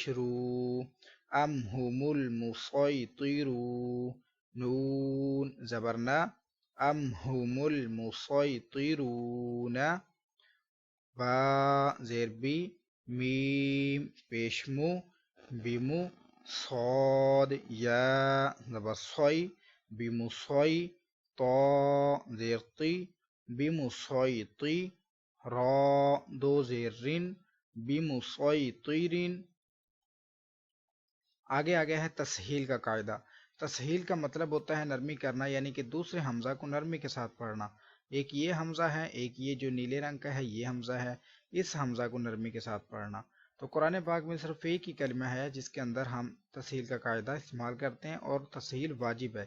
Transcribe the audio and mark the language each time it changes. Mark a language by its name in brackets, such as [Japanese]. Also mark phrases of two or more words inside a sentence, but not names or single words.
[Urdu] رو، [Arabic] ام هم المسيطرون، [Urdu] نون زبرنا، [Arabic] ام هم المسيطرون، [Urdu] با زیر بی، میم پیشمو، بیمو، صاد یا زبر صوی، بمصوی، تو زیر طی، بمصیطی، را دو زیر رن، بمصیطرین. آگے ہے تسہیل کا قاعدہ. تسہیل کا مطلب ہوتا ہے نرمی کرنا، یعنی کہ دوسرے حمزہ کو نرمی کے ساتھ پڑھنا. ایک یہ حمزہ ہے، ایک یہ جو نیلے رنگ کا ہے یہ حمزہ ہے، اس حمزہ کو نرمی کے ساتھ پڑھنا. تو قرآن پاک میں صرف ایک ہی کلمہ ہے جس کے اندر ہم تسہیل کا قاعدہ استعمال کرتے ہیں اور تسہیل واجب ہے.